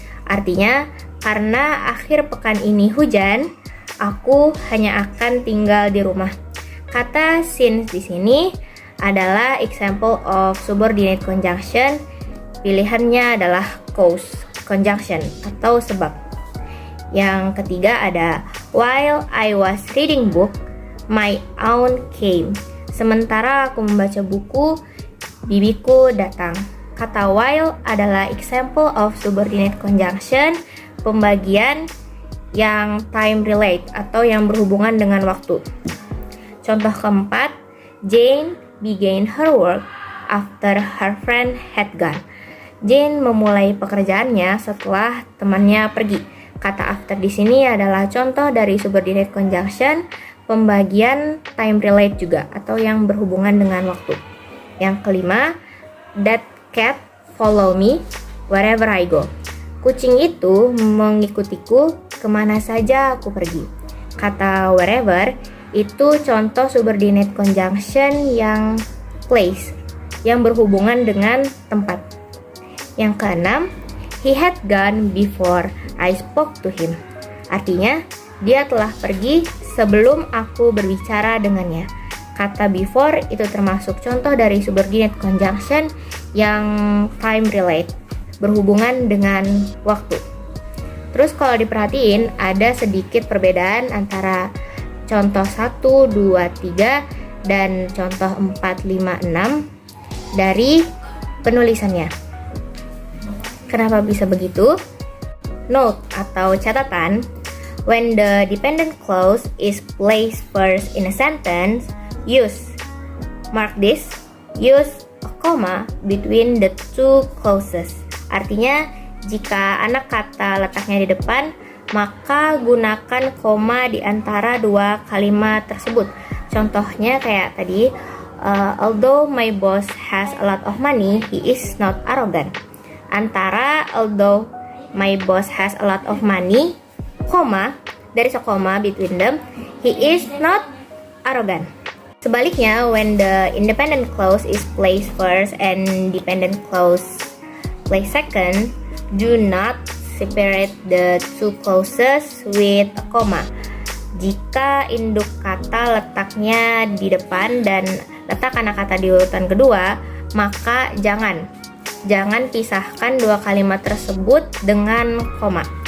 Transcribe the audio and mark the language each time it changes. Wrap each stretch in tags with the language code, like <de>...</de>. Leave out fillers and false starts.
<id>Artinya, karena akhir pekan ini hujan, aku hanya akan tinggal di rumah. Kata since di sini adalah</id> <en>example of subordinate conjunction.</en> <id>Pilihannya adalah cause conjunction atau sebab. Yang ketiga ada</id> <en>while I was reading book, my aunt came.</en> <id>Sementara aku membaca buku, bibiku datang. Kata while adalah</id> <en>example of subordinate conjunction,</en> <id>pembagian yang time relate atau yang berhubungan dengan waktu. Contoh keempat,</id> <en>Jane began her work after her friend had gone.</en> <id>Jane memulai pekerjaannya setelah temannya pergi. Kata after di sini adalah contoh dari subordinate conjunction, pembagian time relate juga atau yang berhubungan dengan waktu. Yang kelima,</id> <en>that cat follow me wherever I go.</en> <id>Kucing itu mengikutiku kemana saja aku pergi. Kata wherever itu contoh subordinate conjunction yang place, yang berhubungan dengan tempat. Yang keenam,</id> <en>he had gone before I spoke to him.</en> <id>Artinya, dia telah pergi sebelum aku berbicara dengannya. Kata before itu termasuk contoh dari subordinate conjunction yang time relate, berhubungan dengan waktu. Terus kalau diperhatiin ada sedikit perbedaan antara contoh 1, 2, 3 dan contoh 4, 5, 6 dari penulisannya. Kenapa bisa begitu?</id> <en>Note</en> <id>atau catatan,</id> <en>when the dependent clause is placed first in a sentence, mark this, use a comma between the two clauses.</en> <id>Artinya, jika anak kata letaknya di depan, maka gunakan koma di antara dua kalimat tersebut. Contohnya kayak tadi,</id> <en>although my boss has a lot of money, he is not arrogant.</en> <id>Antara</id> <en>although my boss has a lot of money,</en> <id>koma,</id> <en>there is a comma between them, he is not arrogant.</en> <id>Sebaliknya,</id> <en>when the independent clause is placed first and dependent clause placed second, do not separate the two clauses with a comma.</en> <id>Jika induk kata letaknya di depan dan letak anak kata di urutan kedua, maka jangan pisahkan dua kalimat tersebut dengan koma.</id>